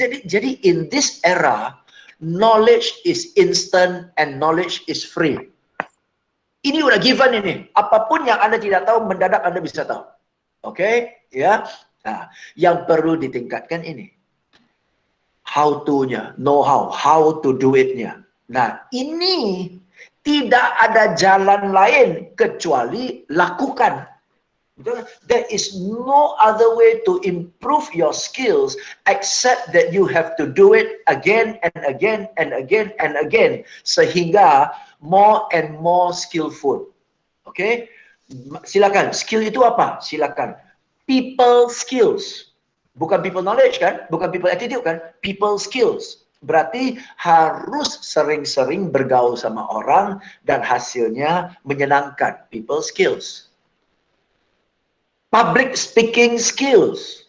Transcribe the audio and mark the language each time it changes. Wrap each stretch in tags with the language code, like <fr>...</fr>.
<en>Jadi in this era, knowledge is instant and knowledge is free.</en> <id>Ini udah given ini. Apapun yang Anda tidak tahu, mendadak Anda bisa tahu. Oke? Ya. Nah, yang perlu ditingkatkan ini.</id> <en>How to-nya, know how to do it-nya.</en> <id>Nah, ini tidak ada jalan lain kecuali lakukan.</id> <en>There is no other way to improve your skills except that you have to do it again and again and again and again. Sehingga more and more skillful.</en> <id>Oke? Silakan. Skill itu apa? Silakan. People skills. Bukan people knowledge kan? Bukan people attitude kan? People skills. Berarti harus sering-sering bergaul sama orang dan hasilnya menyenangkan.</id> <en>People skills. Public speaking skills.</en>